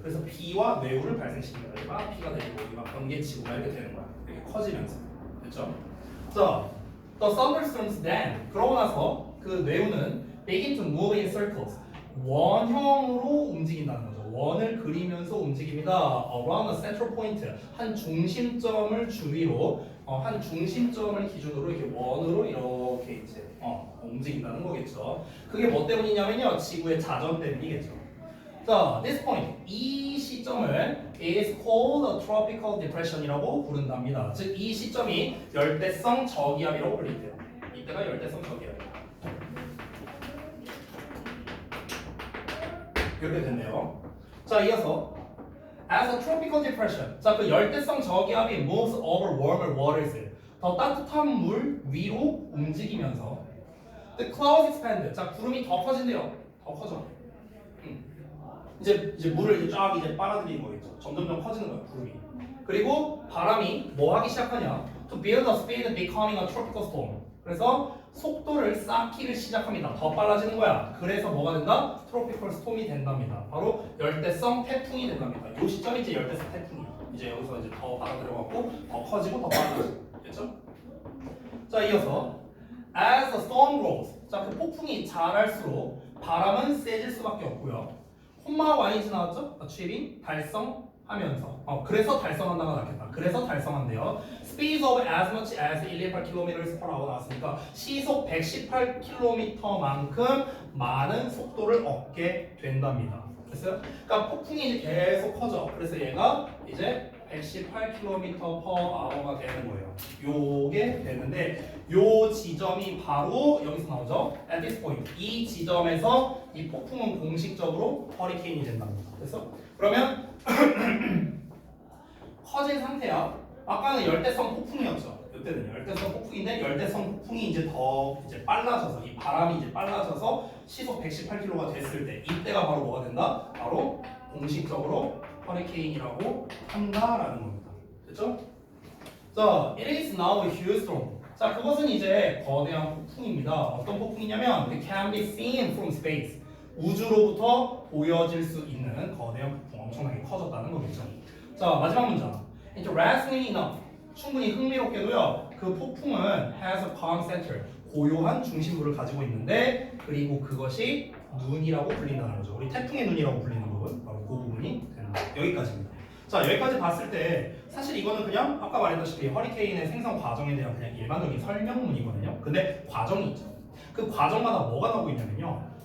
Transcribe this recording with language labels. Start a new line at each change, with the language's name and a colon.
Korean: 그래서 비와 뇌우를 발생시킨다. 막 비가 내리고 막 번개치고 이렇게 되는 거야. 이렇게 커지면서. 됐죠?
English: 자, the thunderstorms then
Korean: 그러고 나서 그 뇌우는
English: begin to move in circles.
Korean: 원형으로 움직인다는 거죠. 원을 그리면서 움직입니다.
English: around a central point.
Korean: 한 중심점을 주위로 한 중심점을 기준으로 이렇게 원으로 이렇게 이제 움직인다는 거겠죠. 그게 뭐 때문이냐면요. 지구의 자전 때문이겠죠.
English: 자, this point
Korean: 이 시점을
English: is called a tropical depression이라고
Korean: 부른답니다. 즉 이 시점이 열대성 저기압이라고 불린대요. 이때가 열대성 저기압이에요. 이렇게 됐네요. 자, 이어서
English: as a tropical depression.
Korean: 자, 그 열대성 저기압이
English: moves over warmer waters.
Korean: 더 따뜻한 물 위로 움직이면서
English: the clouds expand.
Korean: 자, 구름이 더 커진대요. 더 커져. 이제 물을 이제 쫙 이제 빨아들이는 거겠죠. 점점점 커지는 거예요, 구름이. 그리고 바람이 뭐 하기 시작하냐?
English: To build a speed becoming a tropical storm.
Korean: 그래서 속도를 쌓기를 시작합니다. 더 빨라지는 거야. 그래서 뭐가 된다? 트로피컬 스톰이 된답니다. 바로 열대성 태풍이 된답니다. 이 시점이 이제 열대성 태풍이에요. 이제 여기서 이제 더 받아들여갖고 더 커지고 더 빨라지고. 됐죠? 자, 이어서
English: as the storm grows.
Korean: 자, 그 폭풍이 자랄수록 바람은 세질 수밖에 없고요. 콤마 yg 나왔죠? achieving 달성하면서. 그래서 달성한다가 낫겠다. 그래서 달성한대요.
English: Speed of as much as 118km/h
Korean: 나왔으니까 시속 118km만큼 많은 속도를 얻게 된답니다. 됐어요? 그러니까 폭풍이 이제 계속 커져. 그래서 얘가 이제 118km/h가 되는 거예요. 요게 되는데 요 지점이 바로 여기서 나오죠. At this point 이 지점에서 이 폭풍은 공식적으로 허리케인이 된답니다. 그래서 그러면 커진 상태야. 아까는 열대성 폭풍이었죠. 이때는 열대성 폭풍인데 열대성 폭풍이 이제 더 이제 빨라져서 이 바람이 이제 빨라져서 시속 118km가 됐을 때 이때가 바로 뭐가 된다? 바로 공식적으로 허리케인이라고 한다라는 겁니다. 됐죠? 자,
English: it is now a huge storm.
Korean: 자, 그것은 이제 거대한 폭풍입니다. 어떤 폭풍이냐면
English: it can be seen from space.
Korean: 우주로부터 보여질 수 있는 거대한 폭풍, 엄청나게 커졌다는 거겠죠. 자, 마지막 문장.
English: Interestingly enough.
Korean: 충분히 흥미롭게도요. 그 폭풍은
English: has a calm center.
Korean: 고요한 중심부를 가지고 있는데 그리고 그것이 눈이라고 불린다는 거죠. 우리 태풍의 눈이라고 불리는 부분, 바로 그 부분이 되는 거예요. 여기까지입니다. 자, 여기까지 봤을 때 사실 이거는 그냥 아까 말했다시피 허리케인의 생성 과정에 대한 그냥 일반적인 설명문이거든요. 근데 과정이 있죠. 그 과정마다 뭐가 나오고 있냐면요.